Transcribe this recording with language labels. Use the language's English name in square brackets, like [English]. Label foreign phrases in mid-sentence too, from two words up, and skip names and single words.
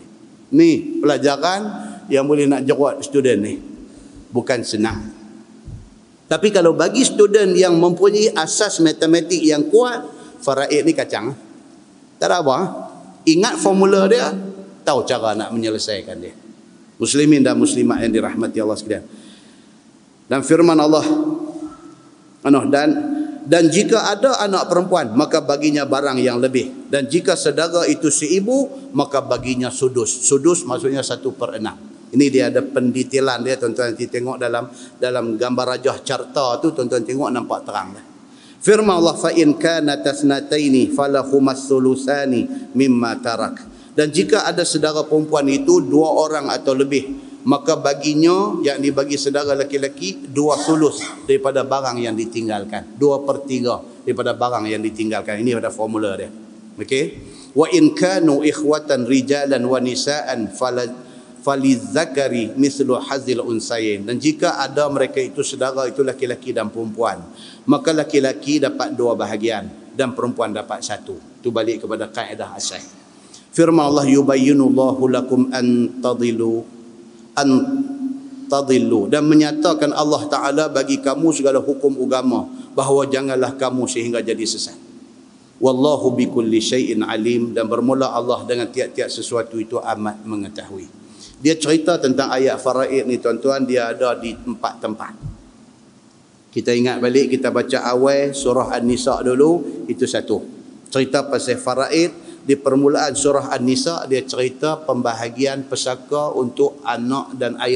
[Malay] Ni pelajaran yang boleh nak jerat student ni, bukan senang. Tapi kalau bagi student yang mempunyai asas matematik yang kuat, faraid ni kacang. Tak ada apa. Ingat formula dia, tahu cara nak menyelesaikan dia. Muslimin dan muslimat yang dirahmati Allah sekalian. Dan firman Allah, dan jika ada anak perempuan, maka baginya barang yang lebih. Dan jika saudara itu si ibu, maka baginya sudus. Sudus maksudnya 1/6. Ini dia ada pendetailan dia, tuan-tuan nanti tengok dalam gambar rajah carta tu, tuan-tuan tengok nampak terang dah. Firman Allah, [Arabic] فإن كانتا اثنتين فلهما الثلثان مما ترك. [Malay] Dan jika ada saudara perempuan itu 2 orang atau lebih, maka baginya yang dibagi saudara lelaki-lelaki 2 sulus daripada barang yang ditinggalkan. 2/3 daripada barang yang ditinggalkan. Ini ada formula dia. Okey. [Arabic] وإن كانوا إخوة رجالا ونساء فللذكر مثل حظ الأنثيين. [Malay] Dan jika ada mereka itu saudara itu laki-laki dan perempuan, maka laki-laki dapat 2 bahagian dan perempuan dapat 1. Itu balik kepada kaedah asas. Firman Allah, [Arabic] يبين الله لكم أن تضلوا, [Malay] dan menyatakan Allah Ta'ala bagi kamu segala hukum agama, bahawa janganlah kamu sehingga jadi sesat. [Arabic] والله بكل شيء عليم, [Malay] dan bermula Allah dengan tiap-tiap sesuatu itu amat mengetahui. Dia cerita tentang ayat faraid ni tuan-tuan, dia ada di 4 tempat. Kita ingat balik, kita baca awal surah An-Nisa dulu, itu satu. Cerita pasal faraid. Di permulaan surah An-Nisa dia cerita pembahagian pesaka untuk anak dan ayah.